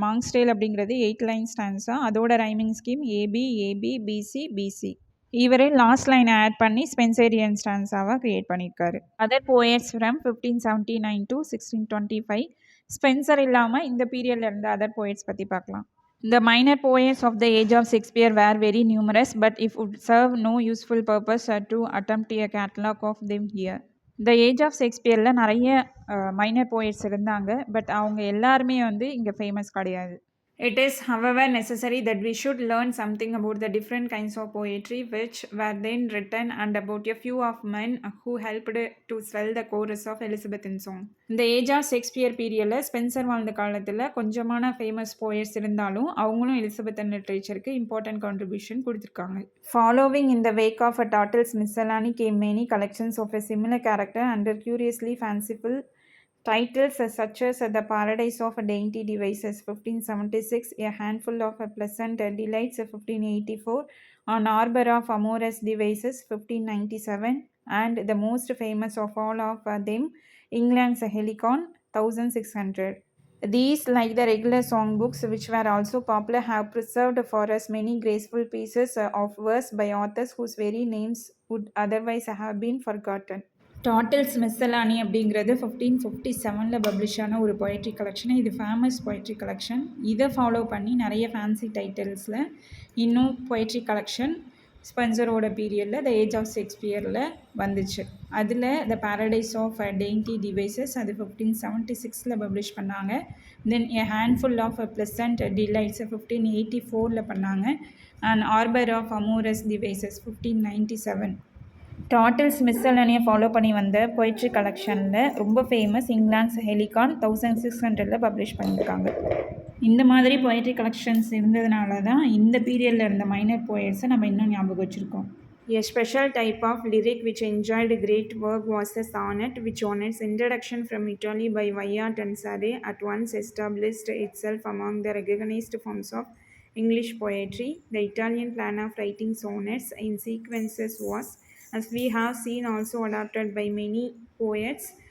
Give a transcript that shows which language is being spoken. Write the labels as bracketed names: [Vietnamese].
[Tamil] Monks Dale அப்படிங்கிறது 8 line stanza. அதோட rhyming scheme AB, AB, PC, PC. இவரே last லைனை ஆட் பண்ணி ஸ்பென்சேரியன் ஸ்டான்ஸாவாக க்ரியேட் பண்ணியிருக்காரு. [English] Other poets from 1579 to 1625. [Tamil] Spencer இல்லாமல் இந்த பீரியடில் இருந்த அதர் போயட்ஸ் பற்றி பார்க்கலாம். [English] The minor poets of the age of Shakespeare were very numerous, but it would serve no useful purpose to attempt a catalogue of them here. [Tamil] The age of ஷேக்ஸ்பியரில் நிறைய minor poets இருந்தாங்க, but அவங்க எல்லாருமே வந்து இங்கே famous கிடையாது. [English] It is, however, necessary that we should learn something about the different kinds of poetry which were then written and about a few of men who helped to swell the chorus of Elizabethan song. [Tamil] இந்த age of Shakespeare பீரியடில் Spencer வாழ்ந்த காலத்தில் கொஞ்சமான famous poets இருந்தாலும் அவங்களும் Elizabethan லிட்ரேச்சருக்கு important contribution கொடுத்துருக்காங்க. [English] Following in the wake of Turtle's Miscellany came many collections of a similar character under curiously fanciful titles such as The Paradise of Dainty Devices 1576, A Handful of Pleasant Delights 1584, An Arbor of Amorous Devices 1597, and the most famous of all of them, England's Helicon 1600. These, like the regular songbooks which were also popular, have preserved for us many graceful pieces of verse by authors whose very names would otherwise have been forgotten. [Tamil] டாட்டல்ஸ் மிஸ்ஸலானி அப்படிங்கிறது 1557 publish ஆன ஒரு poetry collection. இது famous poetry collection. இதை follow பண்ணி நிறைய fancy டைட்டில்ஸில் இன்னும் poetry collection ஸ்பென்சரோட பீரியடில் the age of ஷேக்ஸ்பியரில் வந்துச்சு. அதில் த பாரடைஸ் ஆஃப் டெயின்டி டிவைசஸ் அது 1576 பப்ளிஷ் பண்ணாங்க. தென் எ ஹேண்ட்ஃபுல் ஆஃப் ப்ளசன்ட் டிலைட்ஸ் 1584 பண்ணாங்க. And Arbor of amorous devices 1597. டாட்டல்ஸ் மிஸ்ஸலனியை follow பண்ணி வந்த பொய்ட்ரி கலெக்ஷனில் ரொம்ப ஃபேமஸ் இங்கிலாண்ட்ஸ் ஹெலிகான் 1600 பப்ளிஷ் பண்ணியிருக்காங்க. இந்த மாதிரி பொய்ட்ரி கலெக்ஷன்ஸ் இருந்ததுனால தான் இந்த பீரியடில் இருந்த மைனர் போயட்ஸை நம்ம இன்னும் ஞாபகம் வச்சுருக்கோம். [English] A special type of lyric which enjoyed great work was the sonnet, which on its introduction from Italy by Wyatt and Surrey at once established itself among the recognized forms of English poetry. The Italian plan of writing sonnets in sequences was, as we have seen, also adopted by many poets.